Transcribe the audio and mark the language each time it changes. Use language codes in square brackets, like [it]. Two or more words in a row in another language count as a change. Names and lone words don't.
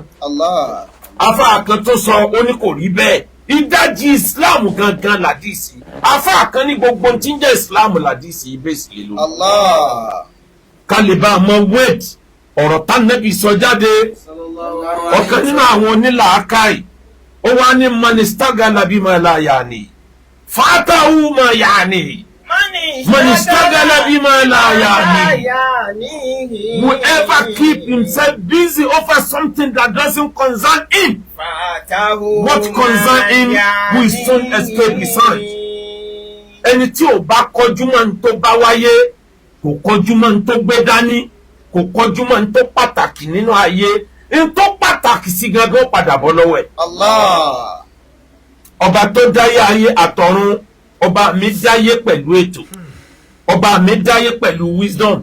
[yo] Àfáà kan tó sọ ó ní kò rí bẹ́ẹ̀ ìdajì ìsìláàmù gangan làdìsí àfáà kan ní gbogbo tí ń jẹ́ ìsìláàmù làdìsí yìí bẹ́ẹ̀ sì lè lò. Kálíbà mọ wẹ́ẹ̀d ọ̀rọ̀ tánẹ́bì sọ jáde ọ̀kan nínú àwọn onílàákàyè ó wá ní [ar] من اشتغل بما لا يعنيه فاته ما يعنيه من اشتغل بما لا يعنيه [en] whoever keep himself busy over something that doesn't concern him What concern him who is soon escape his hand? [yo] Ẹni tí ò bá kọjú mọ́ ní tó bá wáyé, kò kọjú mọ́ ní tó gbé dání, kò kọjú mọ́ ní tó pàtàkì nínú ayé, ní tó pàtàkì sí gangan ó padà bọ́ lọ́wọ́ ẹ̀. Allah. Ọba tó dáyé ayé àtọ̀run, ọba mi dáyé pẹ̀lú ètò, ọba mi dáyé pẹ̀lú wisdom.